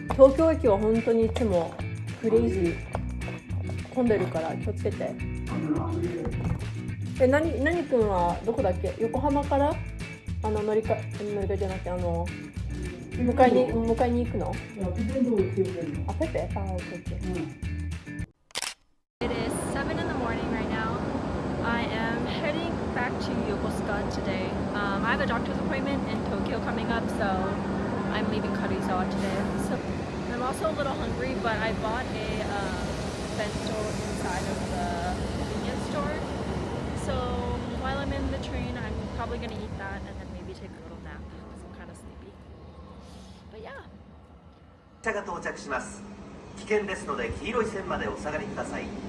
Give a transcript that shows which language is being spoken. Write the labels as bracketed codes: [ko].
[ja] 東京駅は本当にいつもクレイジー混んでるから気をつけて。何くんはどこだっけ？横浜から乗り換えじゃなくて迎えに行くの？あ、ペペ？あ、オッケーオッケー。 [en] It is 7 in the morning right now. I am heading back to Yokosuka today. I have a doctor's appointment in Tokyo coming up, so I'm leaving Karuizawa today. So I'm also a little hungry, but I bought a bento inside of the convenience store. So while I'm in the train, I'm probably going to eat that and then maybe take a little nap because I'm kind of sleepy. But yeah. [ja] 車が到着します。危険ですので黄色い線までお下がりください。